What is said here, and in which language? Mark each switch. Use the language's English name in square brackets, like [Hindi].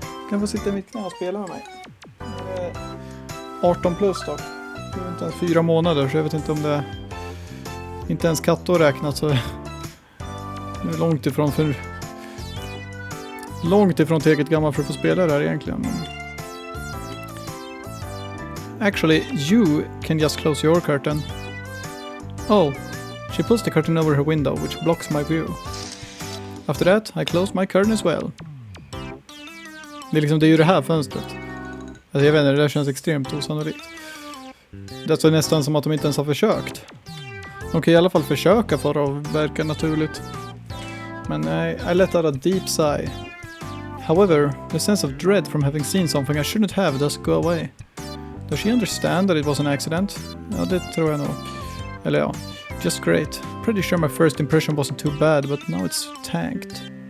[Swedish] Kan få sitta i mitt knä och spela med mig. 18 plus då. Det är inte ens 4 månader så jag vet inte om det... Inte ens katter räknat så... Det är långt ifrån tillräckligt gammal för att få spela det här egentligen. [English] Actually, you can just close your curtain. Oh, she pulls the curtain over her window, which blocks my view. After that, I close my curtain as well. [Swedish] Det är ju det här fönstret. Alltså jag vet inte, det där känns extremt osannolikt. Det är nästan som att de inte ens har försökt. De kan i alla fall försöka för att verka naturligt. [English] Men I let out a deep sigh. However, the sense of dread from having seen something I shouldn't have does go away. Does she understand that it was an accident? [Swedish] Ja, det tror jag nog. Eller ja, [English] just great. Pretty sure my first impression wasn't too bad, but now it's tanked.